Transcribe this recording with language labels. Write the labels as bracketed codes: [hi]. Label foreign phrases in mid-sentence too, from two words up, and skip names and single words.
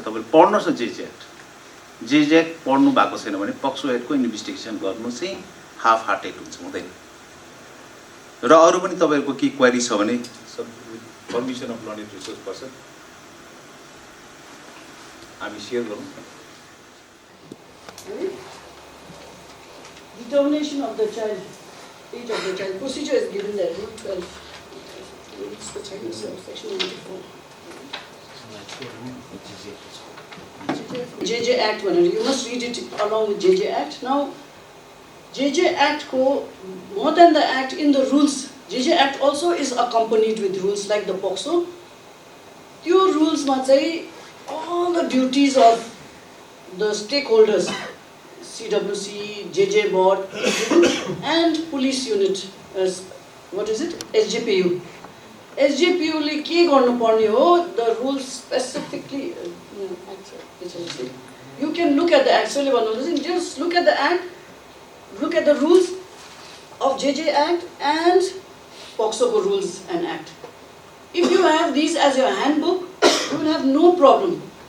[ne] तपाईँले पढ्नुहोस् न जे एक्ट, जे एक्ट पढ्नु भएको छैन भने पक्सो एक्टको इन्भेस्टिगेसन गर्नु चाहिँ [en] half hearted [ne] हुन्छ, हुँदैन। र अरू पनि तपाईँहरूको के क्वेरी छ भने सब [en] permission of learning resource person [ne] हामी सेयर गरौँ। [en] Determination of the child, age of the child, procedure is given there, Rule 12. It's the Chinese section 94. JJ Act, you must read it along with JJ Act. Now, JJ Act ko more than the act in the rules, JJ Act also is accompanied with rules like the POCSO. Your rules [ne] मा चाहिँ [en] all the duties of the stakeholders, CWC, JJ board, and police unit, what is it? SJPU. SJPU [ne] ले के गर्नु पर्ने हो, [en] the rules specifically, you can look at the act, so just look at the act, look at the rules of JJ Act and POCSO rules and act. If you have these as your handbook, you will have no problem.